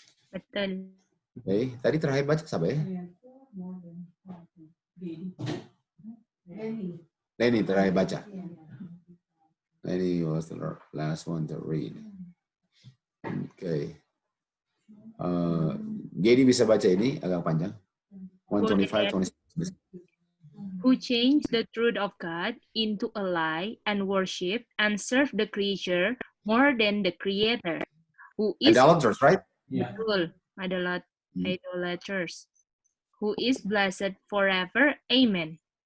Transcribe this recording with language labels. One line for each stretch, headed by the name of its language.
Indonesian: Betul. Okay, tadi terakhir baca siapa ya? Lenny terakhir baca.
English: Lenny was the last one to read. Okay.
Indonesian: Gedi bisa baca ini agak panjang. 125, 26.
English: Who changed the truth of God into a lie and worship and serve the creature more than the creator, who is Idolaters, right? Yeah.
Indonesian: betul,
English: idolaters, who is blessed forever. Amen.